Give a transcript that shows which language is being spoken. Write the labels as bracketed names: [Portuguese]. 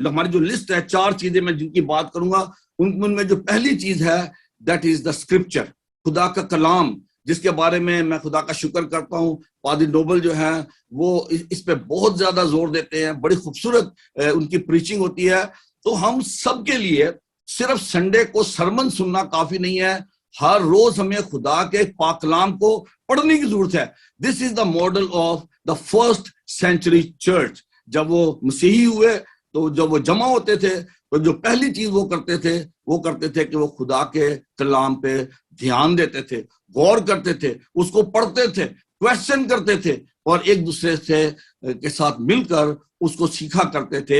[Urdu] ہماری جو لسٹ ہے 4 چیزیں میں جن کی بات کروں گا، ان میں جو پہلی چیز ہے [English] that is the scripture, [Urdu] خدا کا کلام، جس کے بارے میں خدا کا شکر کرتا ہوں. پادری نوبل جو ہیں وہ اس پہ بہت زیادہ زور دیتے ہیں، بڑی خوبصورت ان کی پریچنگ ہوتی ہے. تو ہم سب کے لیے صرف سنڈے کو سرمن سننا کافی نہیں ہے، ہر روز ہمیں خدا کے پاک کلام کو پڑھنے کی ضرورت ہے. [English] This is the model of the first century church. [Urdu] جب وہ مسیحی ہوئے تو جب وہ جمع ہوتے تھے تو جو پہلی چیز وہ کرتے تھے کہ وہ خدا کے کلام پہ دھیان دیتے تھے، غور کرتے تھے، اس کو پڑھتے تھے، کویسچن کرتے تھے، اور ایک دوسرے کے ساتھ مل کر اس کو سیکھا کرتے تھے.